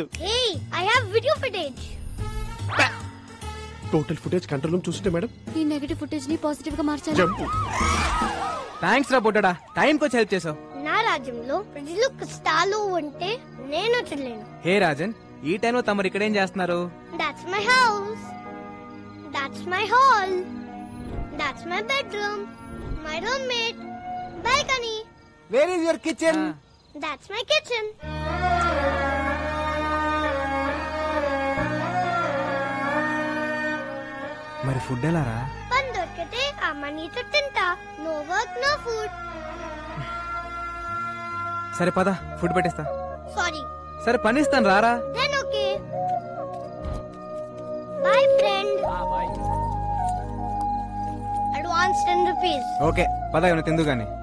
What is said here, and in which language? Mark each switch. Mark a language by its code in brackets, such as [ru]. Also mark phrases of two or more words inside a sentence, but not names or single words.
[en] Hey I have video footage. Total footage control room [te] చూస్తుంటే మేడం ఈ [en] negative footage [te] ని పాజిటివ్ గా మార్చాలి. థ్యాంక్స్ రా బొట్టడా, టైం కి హెల్ప్ చేసావు. నా రాజ్యంలో ప్రజలు కష్టాలు ఉంటే నేను చూడలేను. హే రాజన్, ఈ టైంలో తమరు ఇక్కడేం చేస్తున్నారు? [en] That's my house. That's my hall. That's my bedroom. My roommate. Balcony. Where is your kitchen? That's my kitchen. [te] మరి ఫుడ్ ఎలా రా? పని దొరికితే అమ్మనీతో తింటా. [en] No work, no food. [te] సరే పద, ఫుడ్ పెట్టేస్తా. Sorry. సరే పని ఇస్తాను రారా. [en] Then okay. Bye friend. Advance 10 rupees. [te] ఓకే పద, ఏమైనా తిందు గాని.